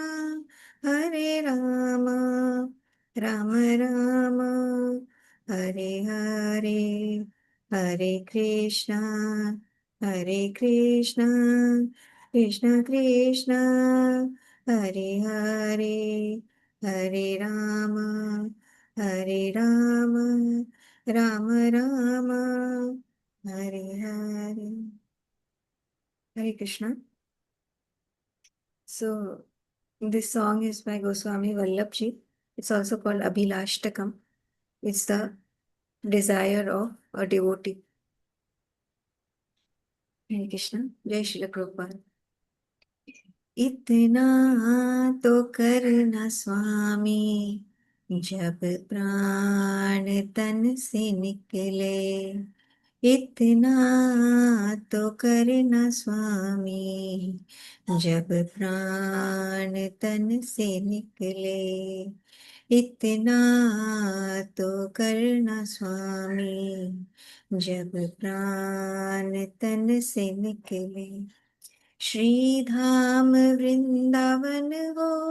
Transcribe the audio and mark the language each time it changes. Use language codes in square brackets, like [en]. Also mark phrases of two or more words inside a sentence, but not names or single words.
[sa] राम राम हरे हरे हरे कृष्णा कृष्ण कृष्ण हरे हरे हरे राम राम राम हरे हरे Hare Krishna. [en] So this song is by Goswami Vallabhji. It's also called Abhilashtakam. It's the desire of a devotee. [hi] हरे कृष्ण। जय श्री प्रभुपाद. इतना तो करना स्वामी जब प्राण तन से निकले इतना तो करना स्वामी जब प्राण तन से निकले इतना तो करना स्वामी जब प्राण तन से निकले श्री धाम वृंदावन हो